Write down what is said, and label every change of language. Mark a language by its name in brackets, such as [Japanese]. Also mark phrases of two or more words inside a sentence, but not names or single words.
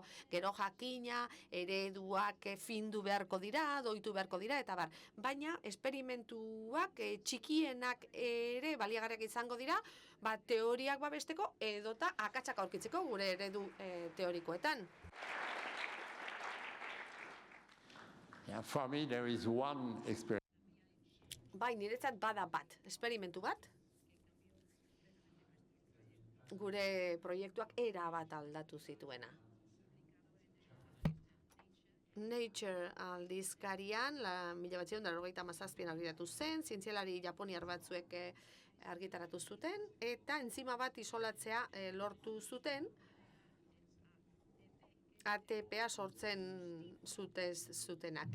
[Basque] Gero jakina, ereduak findu beharko dira, doitu beharko dira, eta bar. Baina esperimentuak txikienak ere baliagarriak izango dira, teoriak babesteko edota akatsak aurkitzeko gure eredu teorikoetan. [English] Yeah, for me there is one experience. [Basque] Bai, niretzat bada bat, esperimentu bat. Gure proiektuak era bat aldatu zituena. Nature aldizkarian, 1997an argitaratu zen, zientzialari japoniar batzuek argitaratu zuten, eta enzima bat isolatzea lortu zuten, ATPa sortzen zutenak.